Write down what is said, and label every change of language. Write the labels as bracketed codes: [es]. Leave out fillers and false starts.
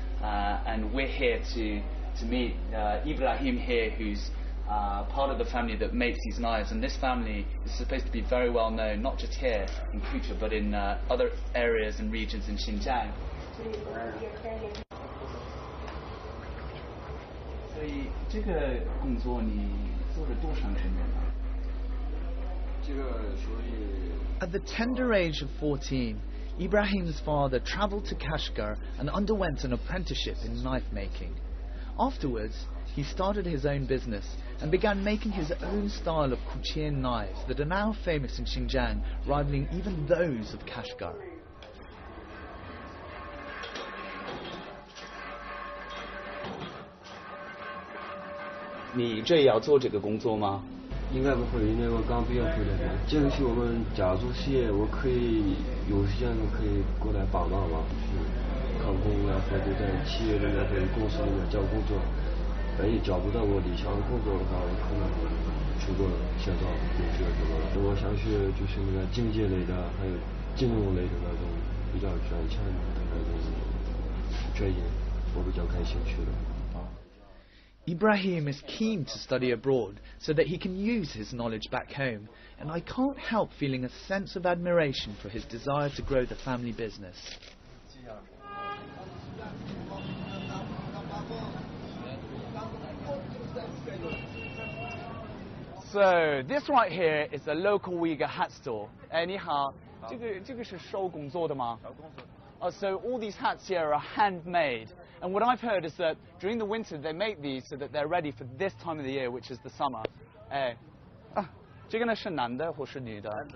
[en] And we're here to meet Ibrahim here, who's part of the family that makes these knives, and this family is supposed to be very well known, not just here in Kucha, but in other areas and regions in Xinjiang. [zh] 所以这个工作你做了多长时间了？ [en] At the tender age of 14, Ibrahim's father travelled to Kashgar and underwent an apprenticeship in knife making. Afterwards, he started his own business and began making his own style of Kucha knives that are now famous in Xinjiang, rivaling even those of Kashgar. [zh] 你这也要做这个工作吗？应该不会，因为我刚毕业回来的。这个是我们家族事业，我可以有时间可以过来帮忙嘛，去看工啊，或者在企业里面或者公司里面找工作。万一找不到我理想的工作的话，我可能出国深造留学什么的。我想学就是那个经济类的，还有金融类的那种比较赚钱的那种专业，我比较感兴趣的。 [en] Ibrahim is keen to study abroad so that he can use his knowledge back home, and I can't help feeling a sense of admiration for his desire to grow the family business. So this right here is the local Uyghur hat store. [zh] 哎，你好，这个是手工做的吗？手工做的。 [en] So all these hats here are handmade. And what I've heard is that during the winter they make these so that they're ready for this time of the year, which is the summer. [zh] 哎，这个呢是男的或是女的？